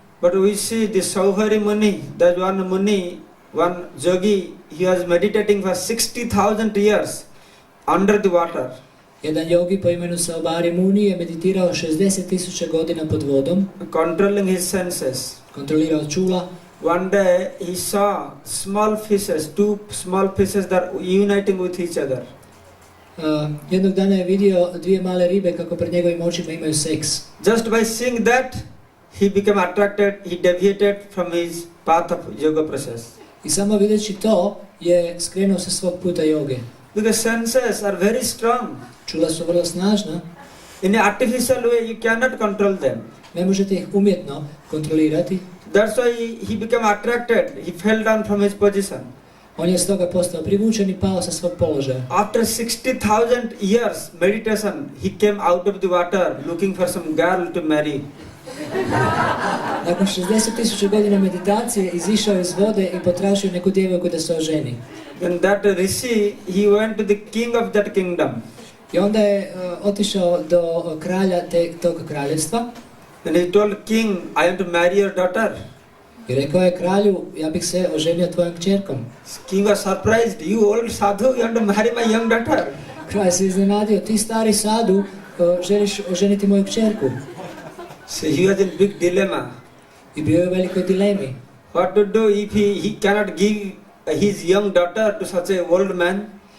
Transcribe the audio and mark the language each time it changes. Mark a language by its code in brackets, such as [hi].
[en] But we see the Sauhari Muni, that one Muni, one yogi, he was meditating for 60,000 years under the water. [hr] Jedan jogi po imenu Saubari Muni je meditirao 60.000 godina pod vodom. [en] Controlling his senses. [hr] Kontrolirao čula. [en] One day he saw small fishes, two small fishes that are uniting with each other. [hr] Jednog dana je vidio dvije male ribe kako pred njegovim očima imaju seks. [en] Just by seeing that, he became attracted, he deviated from his path of yoga process. [hr] I samo videći to je skrenuo sa svog puta joge. [en] Because senses are very strong. [hr] Čula su vrlo snažna. [en] In an artificial way, you cannot control them. [hr] Ne možete ih umjetno kontrolirati. [en] That's why he became attracted. He fell down from his position. [hr] On je stoga postao privučen i pao sa svog položaja. [en] After 60,000 years meditation, he came out of the water looking for some girl to marry. [hr] Nakon 60.000 godina meditacije izišao iz vode i potražio neku djevojku da se oženi. [en] Then that rishi, he went to the king of that kingdom. [hr] I onda je otišao do kralja tog kraljevstva. [en] Then he told king, I want to marry your daughter. [hr] I rekao je kralju, ja bih se oženio tvojom kćerkom. [en] King was surprised, you old sadhu, you want to marry my young daughter. [hr] Kralj se iznenadio, ti stari sadu, želiš oženiti moju kćerku. [en] So he was in big dilemma. [hr] I bio je u velikoj dilemi. [en] What to do if he cannot give his young daughter to such a old man?